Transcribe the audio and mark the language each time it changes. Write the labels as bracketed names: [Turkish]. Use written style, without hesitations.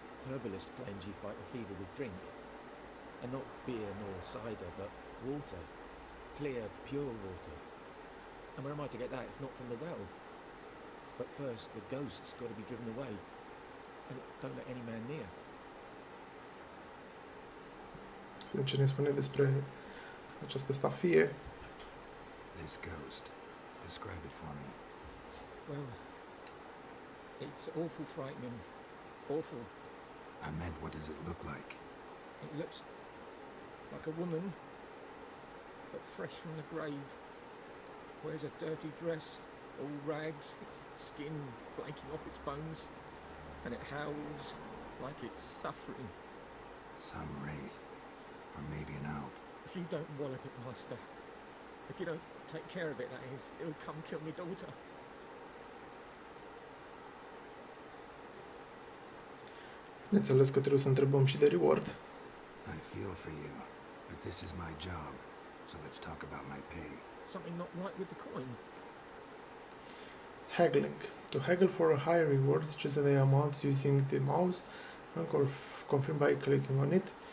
[English] Herbalists claims you fight the fever with drink. And not beer nor cider, but water. Clear, pure water. And where am I to get that if not from the well? But first, the ghost's got to be driven away. And don't let any man near. [Romanian] Să vedem ce ne spune despre această stafie. [English] This ghost. Describe it for me. Well, it's awful frightening. Awful. I meant, what does it look like? It looks like a woman, but fresh from the grave. Wears a dirty dress, all rags, its skin flaking off its bones, and it howls like it's suffering. Some wraith. Or maybe an alp. If you don't wallop it, master, if you don't take care of it, that is, it'll come kill me daughter. [Romanian] Bineînțeles că trebuie să întrebăm și de reward. [English] I feel for you, but this is my job, so let's talk about my pay. Something not right with the coin. Haggling. To haggle for a higher reward, choose the amount using the mouse and confirm by clicking on it.